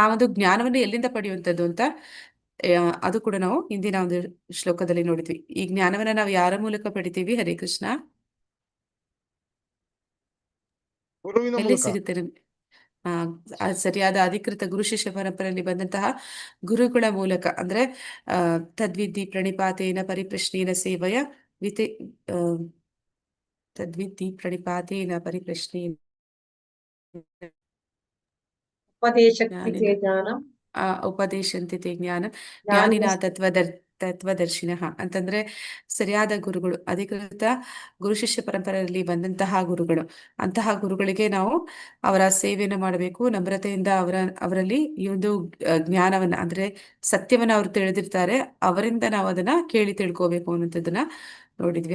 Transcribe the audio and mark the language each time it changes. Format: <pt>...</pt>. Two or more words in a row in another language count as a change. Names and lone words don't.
<kn>ಆದ್ರೆ ಆ ಒಂದು ಜ್ಞಾನವನ್ನು ಎಲ್ಲಿಂದ ಪಡೆಯುವಂಥದ್ದು ಅಂತ ಅದು ಕೂಡ ನಾವು ಹಿಂದಿನ ಒಂದು ಶ್ಲೋಕದಲ್ಲಿ ನೋಡಿದ್ವಿ. ಈ ಜ್ಞಾನವನ್ನ ನಾವು ಯಾರ ಮೂಲಕ ಪಡಿತೀವಿ? ಹರೇ ಕೃಷ್ಣ. ಗುರುವಿನ ಎಲ್ಲಿ ಮೂಲಕ. ಸಿಗುತ್ತೆ ನಮ್ಗೆ? ಸರಿಯಾದ ಅಧಿಕೃತ ಗುರು ಶಿಷ್ಯ ಪರಂಪರೆಯಲ್ಲಿ ಬಂದಂತಹ ಗುರುಗಳ ಮೂಲಕ, ಅಂದ್ರೆ</kn> <sa>ತದ್ವಿಧಿ ಪ್ರಣಿಪಾತೇನ ಪರಿಪ್ರಶ್ನೇನ ಸೇವಯ ವಿತೆ ತದ್ವಿಧಿ ಪ್ರಣಿಪಾತೇನ ಪರಿಪ್ರಶ್ನೇನ ಉಪದೇಶಕ್ತಿತೆ ಜ್ಞಾನಂ ಉಪದೇಶಂತಿ ತೇ ಜ್ಞಾನ ಜ್ಞಾನಿನ ಜ್ಞಾನಿನ ತತ್ವದರ್ಶಿನಃ</sa> <kn>ಅಂತಂದ್ರೆ ಸರಿಯಾದ ಗುರುಗಳು, ಅಧಿಕೃತ ಗುರು ಶಿಷ್ಯ ಪರಂಪರೆಯಲ್ಲಿ ಬಂದಂತಹ ಗುರುಗಳು. ಅಂತಹ ಗುರುಗಳಿಗೆ ನಾವು ಅವರ ಸೇವೆಯನ್ನು ಮಾಡಬೇಕು. ನಮ್ರತೆಯಿಂದ ಅವರಲ್ಲಿ ಈ ಒಂದು ಜ್ಞಾನವನ್ನ, ಅಂದ್ರೆ ಸತ್ಯವನ್ನ ಅವರು ತಿಳಿದಿರ್ತಾರೆ, ಅವರಿಂದ ನಾವು ಅದನ್ನ ಕೇಳಿ ತಿಳ್ಕೋಬೇಕು ಅನ್ನೋಂಥದ್ದನ್ನ ನೋಡಿದ್ವಿ.</kn>